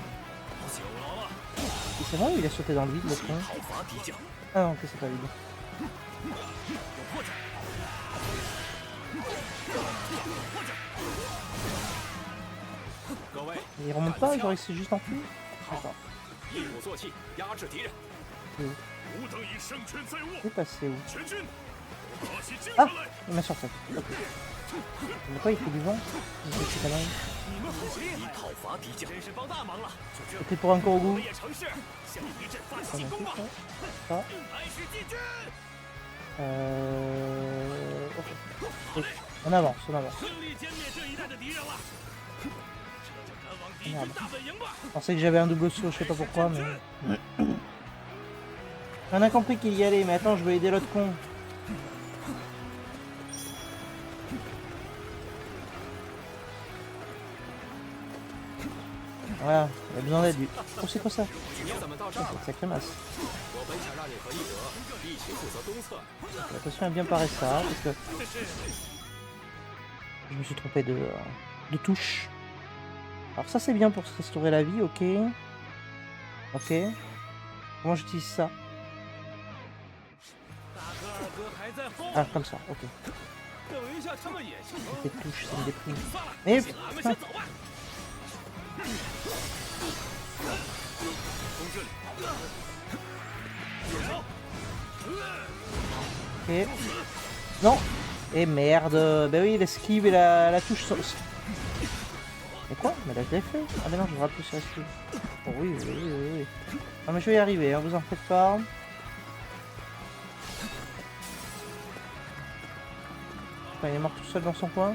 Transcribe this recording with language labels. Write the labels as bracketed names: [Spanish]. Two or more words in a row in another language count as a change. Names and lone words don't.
[French] C'est vrai ou il a sauté dans le vide le con? Ah non, ok, c'est pas vide. [Chinese] 各位， [French] Il remonte pas, genre il s'est juste enfui. [Chinese] 好 [French] D'accord.， [Chinese] 一鼓作气，压制敌人。吾等以胜券在握， [French] Il est passé où? [Chinese] 全军打起精 Ah 神来！ [French] Il m'a surpris. Ok. Mais quoi, il fait du vent? Il fait ces conneries. [Chinese] 你们好厉害，讨伐敌将，真是帮大忙了。就这， [French] C'était pour un [Chinese] 我 [French] Korogu. [Chinese] 们也乘势向敌阵发起进攻吧！ [French] Ça. [Chinese] 开始进军， [French] Ok. Oui. On avance, on avance. [Chinese] 顺利歼灭这一带的敌人了。这就赶往敌军大本营吧！ [French] Je pensais que j'avais un double saut, je sais pas pourquoi, mais... On a compris qu'il y allait, mais attends, je vais aider l'autre con. Voilà, il a besoin d'aide lui. Oh, c'est quoi ça? [Chinese] 你怎么到这 [French] C'est [Chinese] 儿了？ [French] une sacrée masse. [Chinese] 我本想让你和翼德一起负责东侧， [French] Attention à bien parer ça, parce que... Je me suis trompé de touche. Alors ça c'est bien pour se restaurer la vie, ok. Ok. Comment j'utilise ça? [Chinese] 大哥二哥还在后， [French] Ah, comme ça, ok. [Chinese] 等一下他们也行。 [French] Les touches, ça me déprime. [Chinese] 算了， [French] Mais [Chinese] 俺们 [French] putain, [Chinese] 先走吧。从这里， [French] ok. Non. Et merde. Bah oui, l'esquive et la touche sont... Mais quoi? Mais là je l'ai fait. Ah mais non, je me rappelle sur l'esquive. Oh oui, oui, oui, oui, oui. Ah mais je vais y arriver, hein, vous en faites pas. Enfin, il est mort tout seul dans son coin.